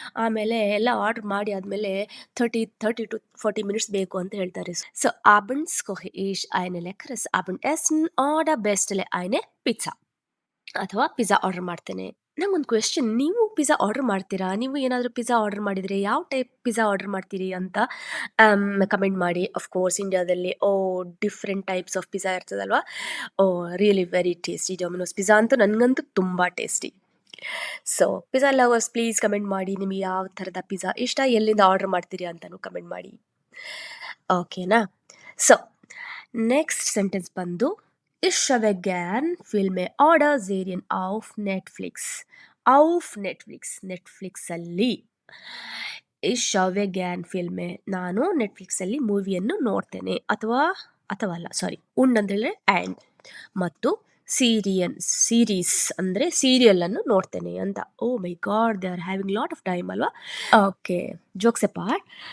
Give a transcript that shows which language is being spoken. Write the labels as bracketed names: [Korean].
[Kannada] ಆಮೇಲೆ ಎಲ್ಲ ಆರ್ಡ್ರ್ ಮಾಡಿ ಆದಮೇಲೆ 30 to 40 ಮಿನಿಟ್ಸ್ ಬೇಕು ಅಂತ ಹೇಳ್ತಾರೆ. [German] ಸೊ abends koche ich eine leckeres Abendessen oder bestelle eine Pizza. [Kannada] ಅಥವಾ ಪಿಜ್ಜಾ ಆರ್ಡರ್ ಮಾಡ್ತೇನೆ. ನಂಗೊಂದು ಕ್ವೆಶ್ಚನ್, ನೀವು ಪಿಜ್ಜಾ ಆರ್ಡರ್ ಮಾಡ್ತೀರಾ? ನೀವು ಏನಾದರೂ ಪಿಜ್ಜಾ ಆರ್ಡರ್ ಮಾಡಿದರೆ ಯಾವ ಟೈಪ್ ಪಿಜ್ಜಾ ಆರ್ಡರ್ ಮಾಡ್ತೀರಿ ಅಂತ ಕಮೆಂಟ್ ಮಾಡಿ. ಅಫ್ಕೋರ್ಸ್ ಇಂಡಿಯಾದಲ್ಲಿ ಡಿಫ್ರೆಂಟ್ ಟೈಪ್ಸ್ ಆಫ್ ಪಿಜ್ಜಾ ಇರ್ತದಲ್ವಾ. Really very tasty. Domino's pizza ಅಂತೂ ನನಗಂತೂ ತುಂಬ tasty. So pizza lovers please comment ಮಾಡಿ, ನಿಮಗೆ ಯಾವ ಥರದ ಪಿಜ್ಜಾ ಇಷ್ಟ, ಎಲ್ಲಿಂದ ಆರ್ಡರ್ ಮಾಡ್ತೀರಿ ಅಂತಲೂ ಕಮೆಂಟ್ ಮಾಡಿ. ಓಕೆನಾ? ಸೊ ನೆಕ್ಸ್ಟ್ ಸೆಂಟೆನ್ಸ್ ಬಂದು [German] Ich schaue gern Filme oder Serien auf Netflix. Auf Netflix, [Kannada] ನೆಟ್ಫ್ಲಿಕ್ಸಲ್ಲಿ. [German] Ich schaue gern Filme, [Kannada] ನಾನು ನೆಟ್ಫ್ಲಿಕ್ಸಲ್ಲಿ ಮೂವಿಯನ್ನು ನೋಡ್ತೇನೆ. ಅಥವಾ ಅಲ್ಲ, ಸಾರಿ, ಉಂಡ್ ಅಂತ ಹೇಳಿದ್ರೆ ಆ್ಯಂಡ್. ಮತ್ತು ಸೀರೀಸ್ ಅಂದರೆ ಸೀರಿಯಲನ್ನು ನೋಡ್ತೇನೆ ಅಂತ. [English] oh my god, they are having lot of time [Kannada] ಅಲ್ವಾ? [English] Okay, jokes apart.